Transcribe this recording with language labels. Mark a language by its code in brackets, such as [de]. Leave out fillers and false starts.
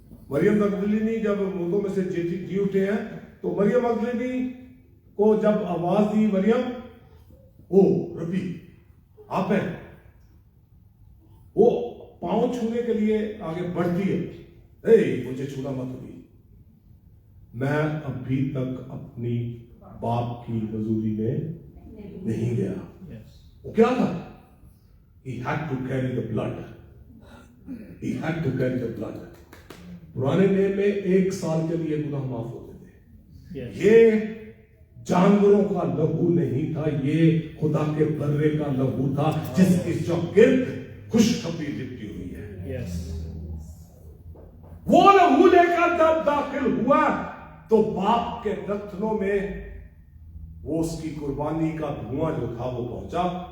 [hi] मरियम मगदलीनी जब मुर्दों में से जी उठे हैं, तो मरियम मगदलीनी को जब आवाज दी, मरियम ओ रबी आप हैं, वो पांव छूने के लिए आगे बढ़ती है, मुझे छूना मत भी, मैं अभी तक अपनी बाप की हजूरी में नहीं गया। वो क्या था? [en] He had to carry the blood. He had to carry the blood. [hi] पुराने नियम में 1 साल के लिए गुनाह माफ होते थे। ये जानवरों का लहू नहीं था, ये खुदा के बर्रे का लहू था, जिसकी चौगिर्द खुशखबरी लिपटी हुई है। वो लहू लेकर जब दाखिल हुआ तो बाप के रत्नों में वो उसकी कुर्बानी का धुआं जो था वो पहुंचा।